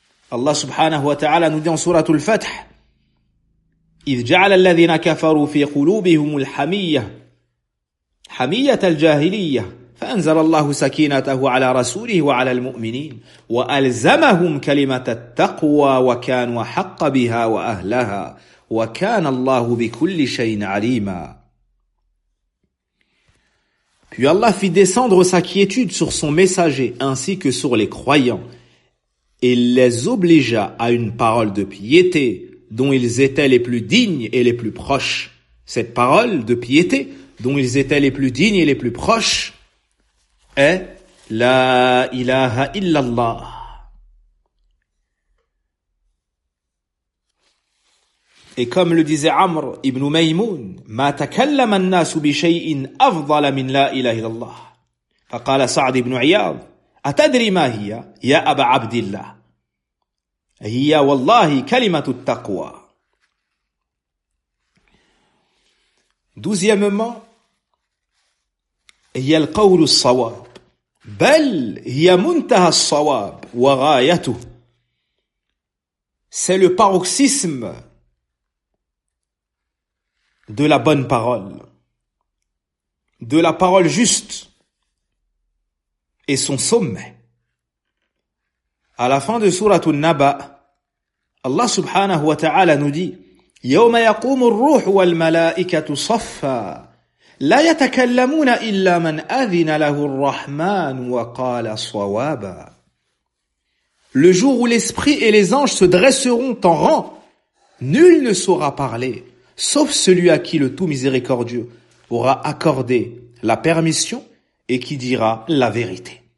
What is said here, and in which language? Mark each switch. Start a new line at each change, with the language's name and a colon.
Arabic: Allah subhanahu wa ta'ala
French: nous dit en sourate
Arabic: Al-Fath, إِذْ جَعَلَ الَّذِينَ كَفَرُوا فِي قُلُوبِهُمُ الْحَمِيَّةِ حَمِيَّةَ الْجَاهِلِيَّةِ فَأَنْزَلَ اللَّهُ سَكِينَتَهُ عَلَى رَسُولِهِ وَعَلَى الْمُؤْمِنِينَ وَأَلْزَمَهُمْ كَلِمَةَ التَّقْوَى وَكَانُوا حَقَّ بِهَا وَأَهْلَهَا وَكَانَ اللَّهُ بِكُلِّ شَيْءٍ عَلِيمًا.
French: Puis Allah fit descendre sa quiétude sur son messager ainsi que sur les croyants et les obligea à une parole de piété dont ils étaient les plus dignes et les plus proches. Cette parole de piété dont ils étaient les plus dignes et les plus proches est «
Arabic: La ilaha illallah ».
French: Et comme le disait Amr ibn Maymoun,
Arabic: « Ma takallama an-nas bi shay'in afdal min la ilaha illallah ». Faqala Sa'd ibn Iyad, « Atadri ma hiya, ya Aba Abdillah ». هي والله كلمة التقوى.
French: Deuxièmement,
Arabic: هي القول الصواب بل هي منتهى الصواب وغايته.
French: C'est le paroxysme de la bonne parole, de la parole juste et son sommet. À la fin de sourate An-Naba, Allah
Arabic: subhanahu wa ta'ala
French: nous dit «
Arabic: يَوْمَ يَقُومُ الرُّوحُ وَالْمَلَائِكَةُ صَفَّا لَا يَتَكَلَّمُونَ إِلَّا مَنْ أَذِنَ لَهُ الرَّحْمَانُ وَقَالَ صَوَابًا.
French: » Le jour où l'esprit et les anges se dresseront en rang, nul ne saura parler, sauf celui à qui le tout miséricordieux aura accordé la permission et qui dira la vérité.